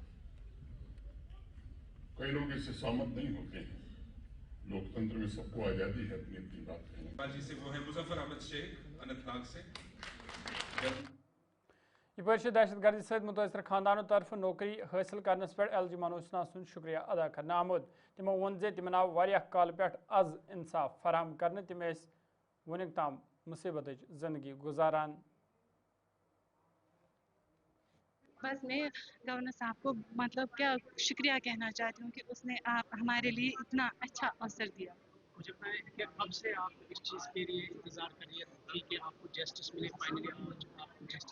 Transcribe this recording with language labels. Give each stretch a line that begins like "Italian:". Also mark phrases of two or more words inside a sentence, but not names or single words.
Hindi: कई लोग इससे सहमत नहीं होते हैं, लोकतंत्र में सबको आज़ादी है अपनी अपनी बात कहने की। जी से वो है मुजफ्फर अहमद शेख अनंतनाग से।
Kashmiri: यह दहशत गर्दी सहित मुतासर खानदानों तरफ नौकरी हासिल करनस पे LG मनोज सिन्हा सुन शुक्रिया अदा करना आमुद। तमो वोन जे तिमन आव वारियाह काल पे आज इंसाफ फराहम करने तिम वनिक ताम मुसीबत जिंदगी गुजारान।
Hindi: बस मैं गवर्नर साहब को मतलब क्या शुक्रिया कहना चाहती हूँ कि उसने हमारे लिए इतना अच्छा अवसर दिया। मुझे बताएं कि अब से आप इस चीज़ के लिए इंतज़ार कर रही है कि आपको जस्टिस मिले फाइनली आपको जस्टिस